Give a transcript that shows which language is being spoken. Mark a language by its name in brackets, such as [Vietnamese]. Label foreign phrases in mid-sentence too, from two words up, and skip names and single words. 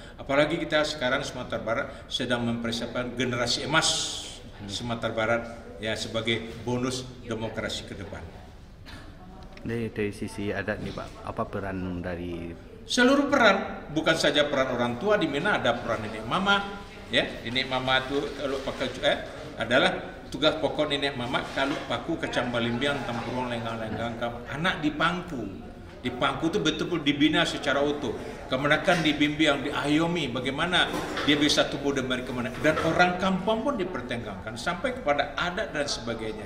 [Indonesian] Apalagi kita sekarang Sumatera Barat sedang mempersiapkan generasi emas Sumatera Barat ya sebagai bonus demokrasi ke depan. Dari sisi adat nih Pak, apa peran dari seluruh peran, bukan saja peran orang tua, di mana ada peran nenek mama, ya nenek mama itu kalau pakai adalah tugas pokok nenek mama kalau [Minangkabau] paku kecang balimbiang tampurung lenggang-lenggang [Indonesian] anak dipangku itu betul-betul dibina secara utuh, kemenakan dibimbing, diayomi bagaimana dia bisa tumbuh dan kemana, dan orang kampung pun dipertengkangkan sampai kepada adat dan sebagainya.